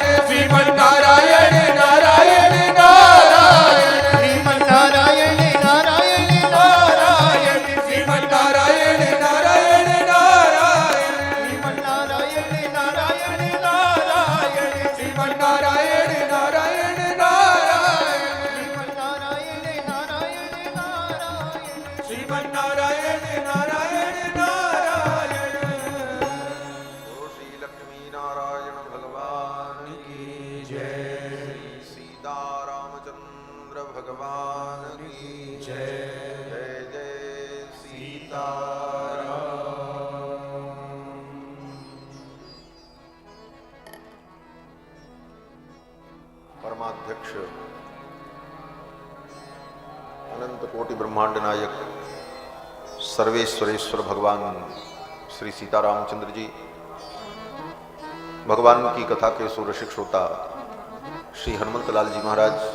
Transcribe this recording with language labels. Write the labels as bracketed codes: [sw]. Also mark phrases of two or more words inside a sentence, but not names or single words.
[hi] श्रीमन् नारायण नारायण नारायण श्रीमन् नारायण नारायण नारायण श्रीमन् नारायण नारायण नारायण श्रीमन् नारायण नारायण नारायण श्रीमन् नारायण नारायण नारायण श्रीमन् नारायण नारायण नारायण श्री लक्ष्मी नारायण भगवान की जय सीता रामचंद्र भगवान की जय जय जय सीता परमाध्यक्ष अनंत कोटि ब्रह्मांड नायक सर्वेश्वरेश्वर भगवान श्री सीतारामचंद्र जी भगवान की कथा के सुरसिक श्रोता श्री हनुमंत लाल जी महाराज,